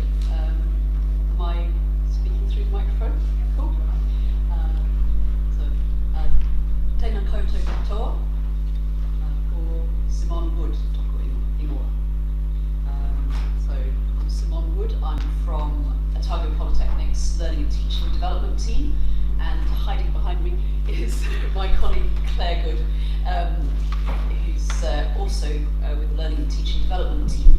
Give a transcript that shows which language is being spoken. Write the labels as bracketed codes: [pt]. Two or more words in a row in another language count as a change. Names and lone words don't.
[en] Am I speaking through the microphone? Cool. [mi] Tēnā koutou katoa, ko Simone Wood, toko ingoa. [en] So I'm Simone Wood, I'm from Otago Polytechnic's Learning and Teaching Development team, and hiding behind me is my colleague Claire Good, who's also with the Learning and Teaching Development team.